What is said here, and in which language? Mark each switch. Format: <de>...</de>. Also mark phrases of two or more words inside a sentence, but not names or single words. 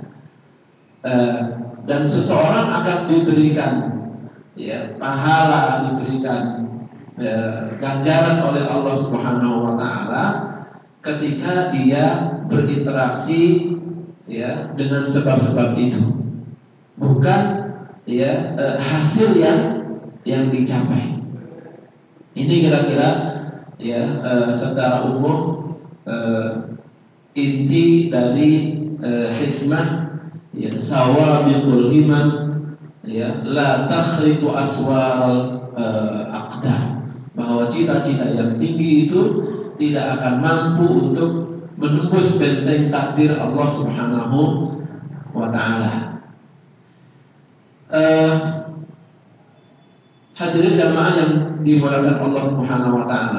<id>Dan seseorang akan diberikan ya pahala, diberikan ganjaran oleh Allah</id> <ar>سبحانه وتعالى</ar> <id>ketika dia berinteraksi ya dengan sebab-sebab itu, bukan ya hasil yang dicapai. Ini kira-kira ya secara umum inti dari hikmah ya</id> <ar>سوابق الهمم,</ar> <id>ya,</id> <ar>لا تخرق أسوار الأقدار,</ar> <id>bahwa cita-cita yang tinggi itu tidak akan mampu untuk menembus benteng takdir Allah</id> <ar>سبحانه وتعالى.</ar> <id>Hadirin jamaah yang dimuliakan Allah</id> <ar>سبحانه وتعالى.</ar>